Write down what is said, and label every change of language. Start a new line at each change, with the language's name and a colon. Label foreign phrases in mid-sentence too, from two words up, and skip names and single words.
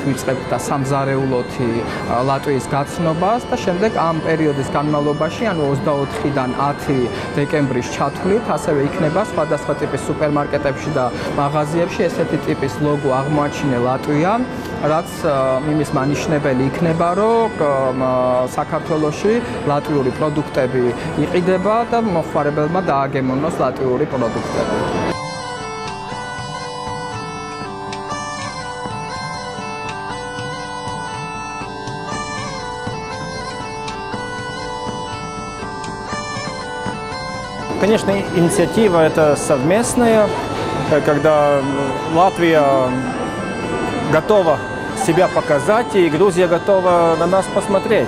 Georgian: ვიწყებთ და სამზარეულოთი ლატვიის გაცნობას და შემდეგ ამ პერიოდის განმავლობაში, ანუ 24-დან 10 დეკემბრის ჩათვლით, ასევე იქნება სხვადასხვა ტიპის სუპერმარკეტებში და მაღაზიებში ესეთი ტიპის ლოგო აღმოაჩინე ლატვია, რაც იმის მანიშნებელი იქნება, რომ საქართველოში ლატვიური პროდუქტები იყიდება და მოხმარებელმა დააგემოვნოს ლატვიური პროდუქტები.
Russian: Конечно, инициатива это совместная, когда Латвия готова себя показать, и Грузия готова на нас посмотреть.